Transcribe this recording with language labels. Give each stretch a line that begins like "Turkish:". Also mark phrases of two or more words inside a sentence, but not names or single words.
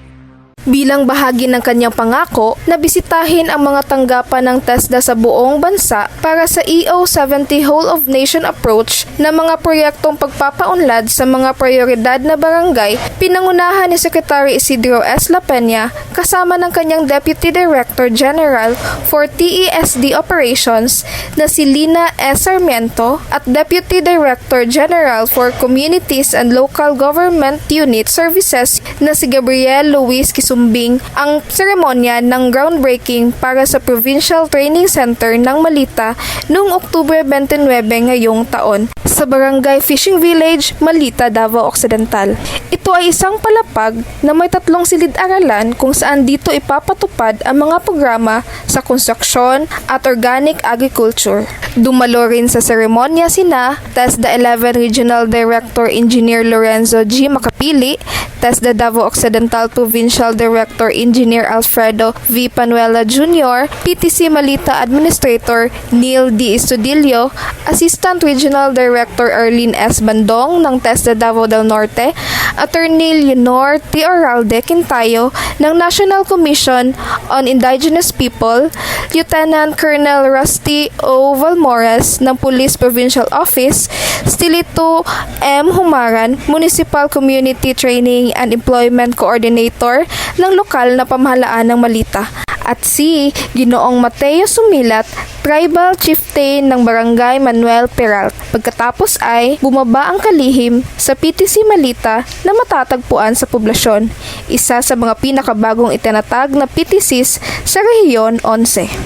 Filipino: Bilang bahagi ng kanyang pangako na bisitahin ang mga tanggapan ng TESDA sa buong bansa para sa EO70 Whole of Nation Approach na mga proyektong pagpapaunlad sa mga prioridad na barangay, pinangunahan ni Secretary Isidro S. La Peña kasama ng kanyang Deputy Director General for TESD Operations na si Lina S. Sarmiento at Deputy Director General for Communities and Local Government Unit Services na si Gabriel Quisumbing ang seremonya ng groundbreaking para sa Provincial Training Center ng Malita noong Oktubre 29 ngayong taon sa Barangay Fishing Village, Malita, Davao Occidental. Ito ay isang palapag na may 3 silid-aralan kung saan dito ipapatupad ang mga programa sa konstruksyon at
English: organic agriculture.
Filipino: Dumalo rin sa seremonya sina TESDA 11 Regional Director Engineer Lorenzo G. Macapili, TESDA Davao Occidental Provincial Director Engineer Alfredo V. Panuela Jr., PTC Malita Administrator Neil D. Estudillo, Assistant Regional Director Arlene S. Bandong ng TESDA Davao del Norte, Attorney Leonor T. Oralde Quintayo ng National Commission on Indigenous People, Lieutenant Colonel Rusty O. Valmores ng Police Provincial Office, Stilito M. Humaran, Municipal Community Training and Employment Coordinator ng lokal na pamahalaan ng Malita, at si Ginoong Mateo Sumilat,
English: Tribal Chieftain
Filipino: ng Barangay Manuel Peralt. Pagkatapos ay bumaba ang kalihim sa PTC Malita na matatagpuan sa poblasyon, isa sa mga pinakabagong itinatag na PTCs sa Rehiyon 11.